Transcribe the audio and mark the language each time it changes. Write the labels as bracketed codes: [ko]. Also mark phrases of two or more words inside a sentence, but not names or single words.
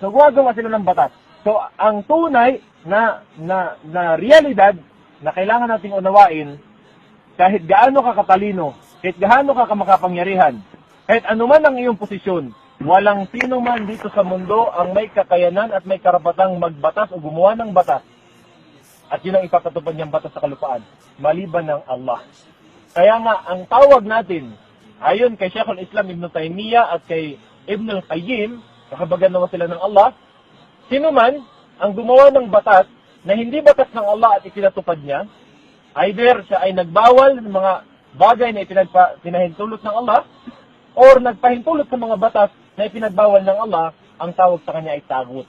[tl] So, gumagawa sila ng batas. So, ang tunay na realidad na kailangan nating unawain, kahit gaano ka katalino, kahit gaano ka makapangyarihan, kahit anuman ang iyong posisyon, walang sino man dito sa mundo ang may kakayanan at may karapatang magbatas o gumawa ng batas. At yun ang ipapatupad niyang batas sa kalupaan, maliban ng Allah. Kaya nga, ang tawag natin, ayon kay Sheikhul Islam Ibn Taymiyyah at kay Ibn al-Qayyim, nakabagan naman sila ng Allah, sino man ang gumawa ng batas na hindi batas ng Allah at ipinatupad niya, either siya ay nagbawal ng mga bagay na pinahintulot ng Allah, or nagpahintulot sa mga batas na ipinagbawal ng Allah, ang tawag sa kanya ay tagut.